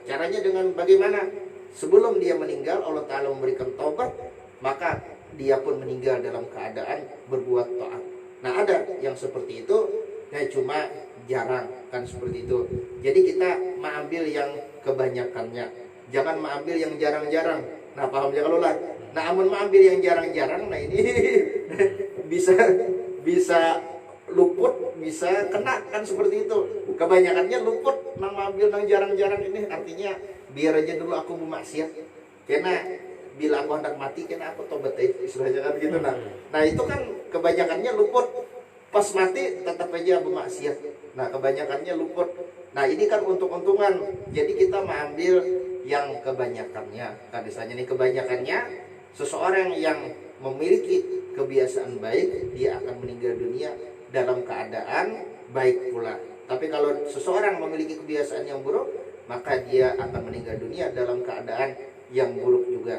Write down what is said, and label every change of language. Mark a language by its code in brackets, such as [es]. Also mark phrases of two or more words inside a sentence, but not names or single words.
[id] Caranya dengan bagaimana? Sebelum dia meninggal Allah Ta'ala memberikan taubat, maka dia pun meninggal dalam keadaan berbuat taat. Nah ada yang seperti itu, nah cuma jarang kan seperti itu. Jadi kita mengambil yang kebanyakannya, jangan mengambil yang jarang-jarang. Nah paham ya kalau lah. Nah amun mengambil yang jarang-jarang, nah ini bisa luput, bisa kena kan seperti itu. Kebanyakannya luput, nang mengambil nang jarang-jarang ini artinya biar aja dulu aku bermaksiat, karena bila aku hendak mati karena aku tobat istilahnya kan gitu. Nah itu kan kebanyakannya luput, pas mati tetap aja bermaksiat. Nah kebanyakannya luput. Nah ini kan untung-untungan, jadi kita mengambil yang kebanyakannya. Kan misalnya nih kebanyakannya seseorang yang memiliki kebiasaan baik, dia akan meninggal dunia dalam keadaan baik pula. Tapi kalau seseorang memiliki kebiasaan yang buruk, maka dia akan meninggal dunia dalam keadaan yang buruk juga.